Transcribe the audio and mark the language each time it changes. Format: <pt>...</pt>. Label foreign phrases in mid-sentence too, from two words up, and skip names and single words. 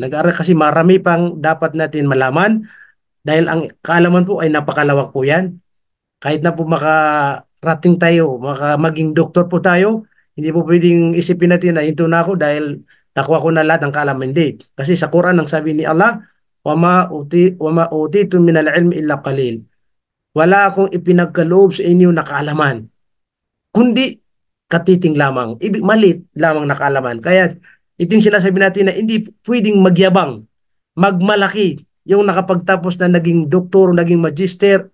<tl>Nag-aaral kasi marami pang dapat natin malaman dahil ang kaalaman po ay napakalawak po yan. Kahit na po makarating tayo, maging doktor po tayo, hindi po pwedeng isipin natin na ito na ako dahil nakuha ko na lahat ng kaalaman. Hindi. Kasi sa Quran, ang sabi ni Allah,</tl> <ar>وما أوتيتم من العلم إلا قليلا.</ar> <tl>Wala akong ipinagkaloob sa inyo na kaalaman, kundi katiting lamang. Malit lamang na kaalaman. Kaya ito yung sinasabi natin na hindi pwedeng magyabang, magmalaki yung nakapagtapos na naging doktor, naging magister.</tl>